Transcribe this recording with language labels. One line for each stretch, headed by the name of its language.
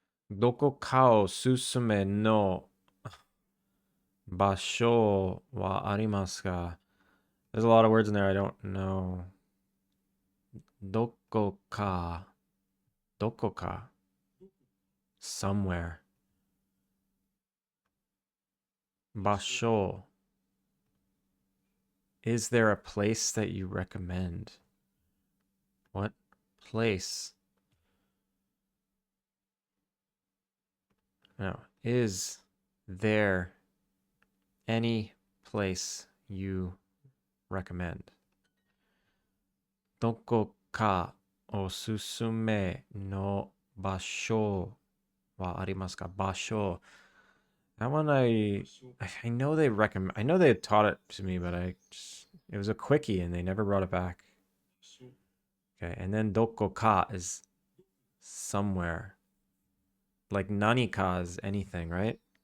Japanese: どこかおすすめの場所はありますか?
English: There's a lot of words in there I don't know. どこか somewhere. 場所 Is there a place that you recommend? What place? No. Is there any place you recommend?
Japanese: どこかおすすめの場所はありますか?
English: 場所 That one I know they recommend. I know they taught it to me, but it was a quickie and they never brought it back. Okay, and then doko ka is somewhere. Like nani ka is anything, right?